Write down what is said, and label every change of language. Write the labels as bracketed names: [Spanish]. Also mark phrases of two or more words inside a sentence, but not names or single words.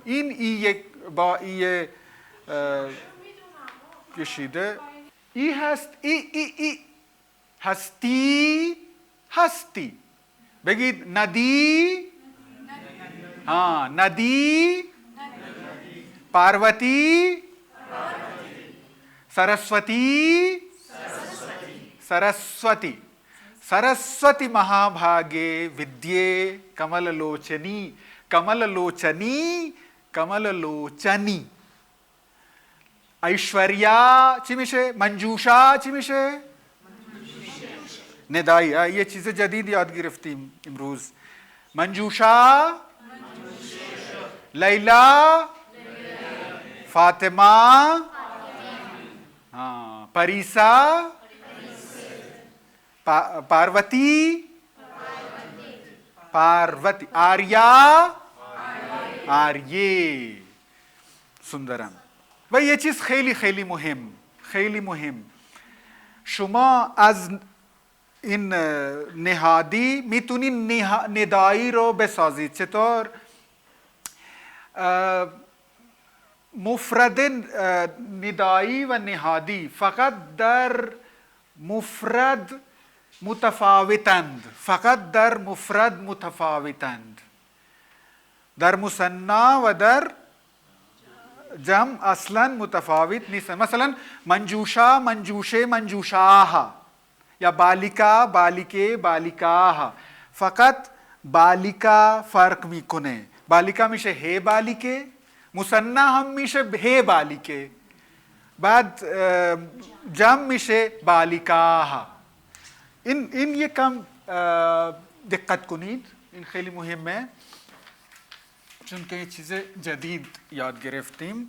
[Persian] این ای یک با ای کشیده. ای هست ای هستی. بگید ندی. ندی. [Sanskrit] पार्वती सरस्वती सरस्वती सरस्वती महाभागे विद्ये कमललोचनी कमललोचनी कमललोचनी ऐश्वर्या ची मिशे मंजूषा ची मिशे ندایی. [Hindi] ये चीज़ें [Persian] جدید یاد گرفتیم امروز. [Sanskrit] मंजूषा लैला फातिमा परीसा पार्वती आर्या आर्ये. सुंदरम. [Persian] و یه چیز خیلی خیلی مهم شما از این نهادی میتونید ندایی رو بسازید. چطور؟ مفرد ندایی و نهادی فقط در مفرد متفاوتند، فقط در مفرد متفاوتند، در مثنا و در جمع اصلا متفاوت نیستند. مثلا منجوشا، منجوشه، منجوشاها، یا بالیکا، بالیکه، بالیکاها. فقط بالیکا فرق میکنه. بالیکا میشه [Sanskrit] हे बालिके, [Persian] مثنا هم میشه [Sanskrit] हे बालिके, [Persian] بعد جمع میشه بالیکاها. این یکم دقت کنید، این خیلی مهمه چون که یه چیز جدید یاد گرفتیم.